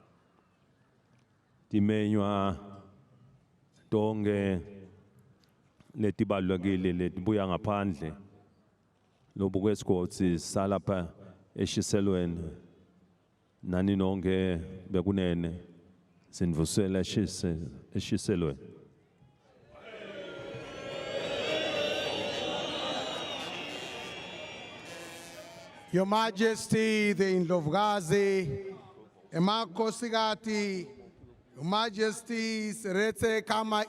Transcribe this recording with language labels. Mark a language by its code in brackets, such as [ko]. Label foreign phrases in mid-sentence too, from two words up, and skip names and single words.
[ss] timenywa tonke letibalulekile letibuya ngaphandle lobuke sigodzi salapha eshiselweni nani nonke bekunene sindvusela eshiselweni. [en] Your Majesty, the Ndlovukazi, emakhosikazi, Your Majesty, Seretse Khama